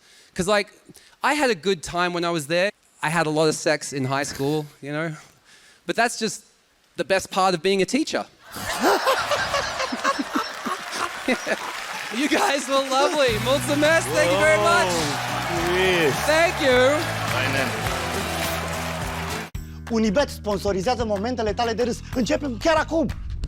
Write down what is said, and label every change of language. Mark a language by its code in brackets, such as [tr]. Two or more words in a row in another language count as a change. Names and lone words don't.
[en] Because, like, I had a good time when I was there. I had a lot of sex in high school, you know. But that's just the best part of being a teacher. You guys were lovely. Mulțumesc, thank you very much. Thank you. [ro] Unibet sponsorizează momentele tale de râs. Începem chiar acum.